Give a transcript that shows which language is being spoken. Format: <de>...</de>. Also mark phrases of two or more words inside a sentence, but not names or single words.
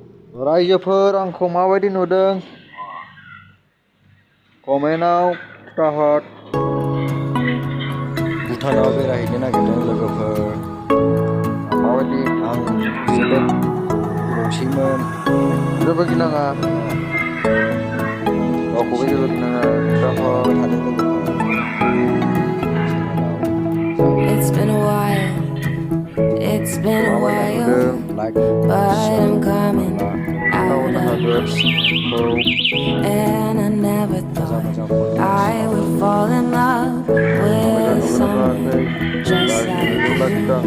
<brx>रायजोफोर आंखौ माबायदि नुदों कमेन्टआव खिथाहर। भुटानाव बेरायहैनो नागिरदों लोगोफोर। माबायदि आं जोबोद गिबावसैमोन। जेबो गिनाङा, रावखौबो जेबो गिनाङा, खिथाहर थादों लोगोफोर।</brx> <en>It's been a while, it's been a while, but I'm coming out of this. And I never thought I would fall in love with someone just like you.</en>